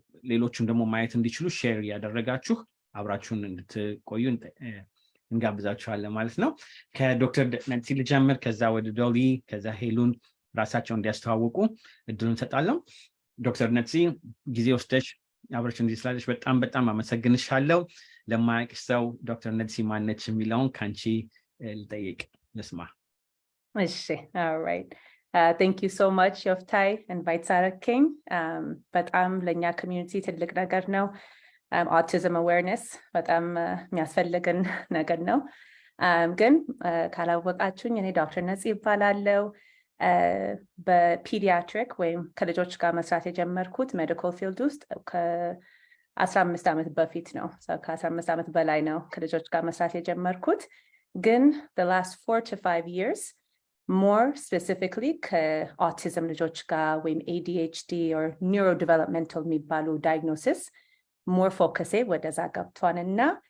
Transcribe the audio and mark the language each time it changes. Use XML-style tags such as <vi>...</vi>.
<am>ሌሎችም ደግሞ ማየት እንዲችሉ ሼር እያደረጋችሁ አብራችሁን እንድትቆዩ እንጋብዛችኋለን ማለት ነው። ከዶክተር ነትሲ ልጀምር፣ ከዛ ወደ ዶሊ፣ ከዛ ሄሉን ራሳቸውን እንዲያስተዋውቁ እድሉን ሰጣለሁ። ዶክተር ነትሲ ጊዜ ወስደሽ አብራችን እንዲህ ስላለሽ በጣም አመሰግንሻለሁ። ለማያውቅሽ ሰው ዶክተር ነትሲ ማነች የሚለውን ካንቺ ልጠይቅ ልስማ። እሺ alright.</am> <en>Thank you so much Yoftahe invite King.</en> <am>በጣም ለኛ ኮሚዩኒቲ ትልቅ ነገር ነው። autism awareness በጣም የሚያስፈልገን ነገር ነው። ግን ካላወቃችሁኝ እኔ ዶክተር ነትሲ ይባላለሁ። በፒዲያትሪክ ወይም ከልጆች ጋር መስራት የጀመርኩት ሜዲካል ፊልድ ውስጥ ከ15 ዓመት በፊት ነው። ከ15 ዓመት በላይ ነው ከልጆች ጋር መስራት የጀመርኩት። ግን</am> <en>the last 4 to 5 years more specifically</en> <am>ከautism ልጆች ጋር ወይም</am> <en>ADHD or neurodevelopmental</en> <am>የሚባሉ</am> <en>diagnosis more focus</en> <am>ወደዛ ገብቷልና</am>